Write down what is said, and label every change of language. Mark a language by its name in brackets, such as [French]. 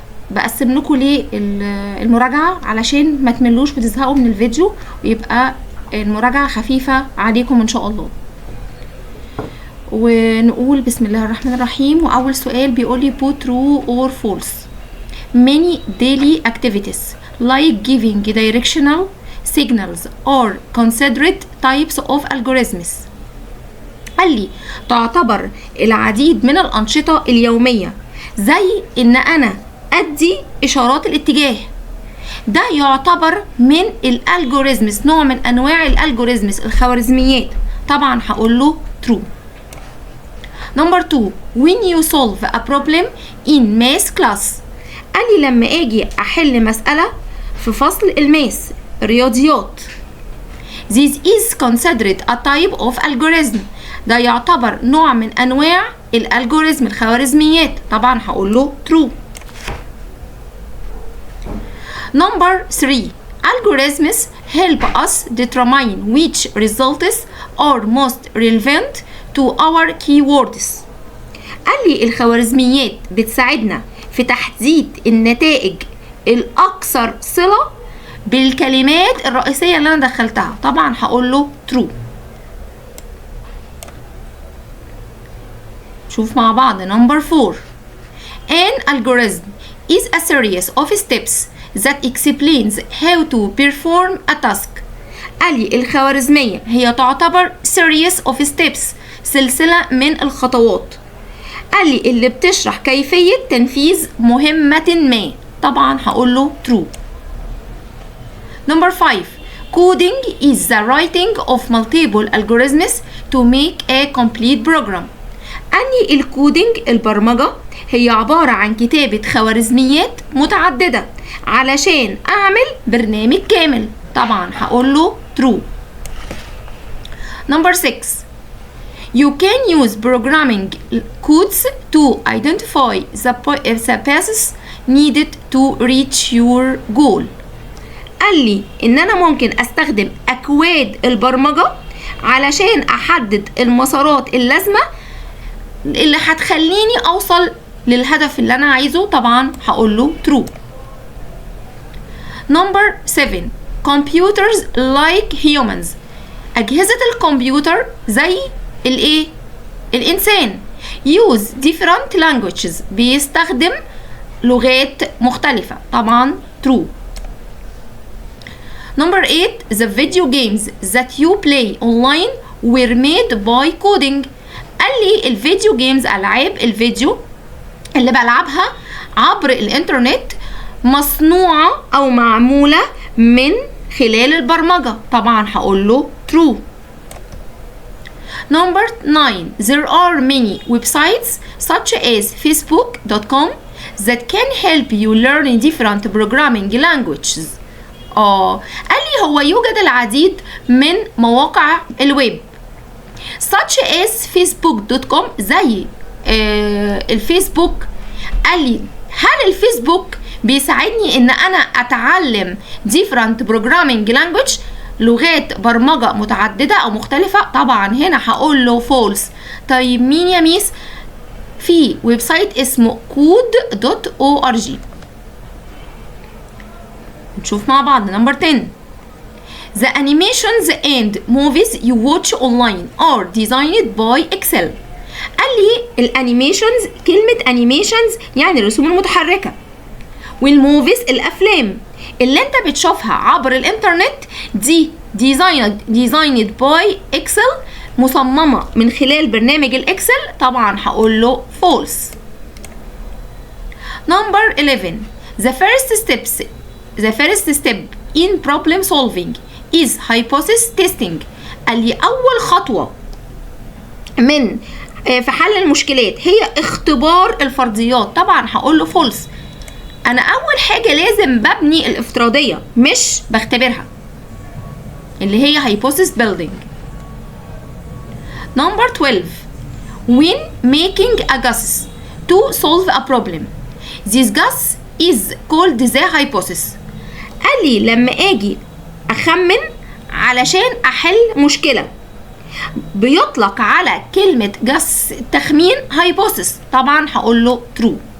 [Arabic] بقسم لكم ليه المراجعه علشان ما تملوش وتزهقوا من الفيديو، ويبقى المراجعه خفيفه عليكم ان شاء الله. ونقول بسم الله الرحمن الرحيم. واول سؤال بيقول لي [English] put true or false. Many daily activities like giving directional signals are considered types of algorithms. [Arabic] قال لي تعتبر العديد من الأنشطة اليومية زي إن أنا أدي إشارات الاتجاه، ده يعتبر من الالجوريزمز، نوع من أنواع الالجوريزمز الخوارزميات. طبعا هقول له true. [English] Number 2 when you solve a problem in math class. [Arabic] قال لي لما أجي أحل مسألة في فصل الماس رياضيات، [English] this is considered a type of algorithm، [Arabic] ده يعتبر نوع من أنواع الالجوريزم الخوارزميات. طبعا هقول له true. [English] Number 3 algorithms help us determine which results are most relevant to our keywords. [Arabic] قال لي الخوارزميات بتساعدنا في تحديد النتائج الأكثر صلة بالكلمات الرئيسية اللي أنا دخلتها. طبعا هقول له true. شوف مع بعض. [English] Number 4 an algorithm is a series of steps that explains how to perform a task. [Arabic] قال لي الخوارزمية هي تعتبر [English] series of steps، [Arabic] سلسلة من الخطوات. قال لي اللي بتشرح كيفية تنفيذ مهمة ما. طبعا هقول له true. [English] Number 5 coding is the writing of multiple algorithms to make a complete program. [Arabic] أني الكودينج البرمجة هي عبارة عن كتابة خوارزميات متعددة علشان أعمل برنامج كامل. طبعا هقول له true. [English] Number 6 you can use programming codes to identify the paths needed to reach your goal. [Arabic] قال لي ان انا ممكن استخدم اكواد البرمجة علشان احدد المسارات اللازمة اللي هتخليني اوصل للهدف اللي انا عايزه. طبعا هقول له true. [English] Number 7 computers like humans. [Arabic] اجهزة الكمبيوتر زي الايه؟ الانسان. [English] use different languages، [Arabic] بيستخدم لغات مختلفة. طبعا true. [English] Number 8 the video games that you play online were made by coding. [Arabic] قال لي الفيديو جيمز، ألعاب الفيديو اللي بلعبها عبر الانترنت مصنوعة أو معمولة من خلال البرمجة. طبعا هقول له true. [English] Number 9 there are many websites such as facebook.com that can help you learn different programming languages. [Arabic] قال لي هو يوجد العديد من مواقع الويب [English] such as facebook.com [Arabic] زي الفيسبوك. قال لي هل الفيسبوك بيساعدني ان انا اتعلم [English] different programming language، [Arabic] لغات برمجة متعددة او مختلفة؟ طبعا هنا هقول له false. طيب مين يا ميس؟ في ويب سايت اسمه code.org. نشوف مع بعض. [English] Number 10 the animations and movies you watch online are designed by Excel. [Arabic] قال لي الانيميشنز، كلمة انيميشنز يعني الرسوم المتحركة، والموفيز الافلام اللي انت بتشوفها عبر الانترنت دي [English] designed by Excel، [Arabic] مصممة من خلال برنامج الاكسل. طبعا هقول له false. [English] Number 11 the first step in problem solving is hypothesis testing. [Arabic] قال لي اول خطوه من في حل المشكلات هي اختبار الفرضيات، طبعا هقول له فولس. انا اول حاجه لازم ببني الافتراضيه مش بختبرها، اللي هي [English] hypothesis building. Number 12. When making a guess to solve a problem, this guess is called the hypothesis. [Arabic] قال لي لما اجي اخمن علشان احل مشكله بيطلق على كلمه guess تخمين hypothesis، طبعا هقول له true.